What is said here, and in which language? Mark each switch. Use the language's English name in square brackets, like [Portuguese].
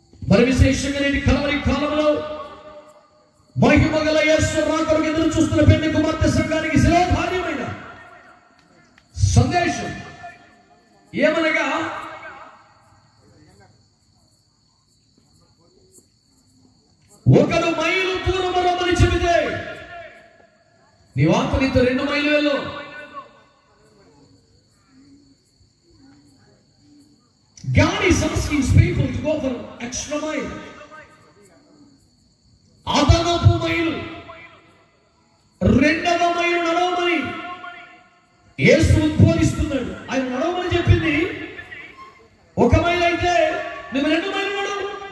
[Telugu] మరి విశేషంగా నేటి కలవరి కాలంలో మహిమగల యేసు రాకడకు ఎదురు చూస్తున్న పెండి కుమార్తె సంఘానికి శిరోధార్యమైన సందేశం ఏమనగా, ఒకడు మైలు దూరమని చెబితే నీ వార్త నీతో 2 మైలు వెళ్ళు. [English] God is asking people to go for extra mile. [Telugu] అదనపు మైలు, 2వ మైలు నడవమని యేసు ఉద్బోధిస్తున్నాడు. ఆయన నడవమని చెప్పింది 1 మైలు అయితే నువ్వు 2 మైలు నడవు.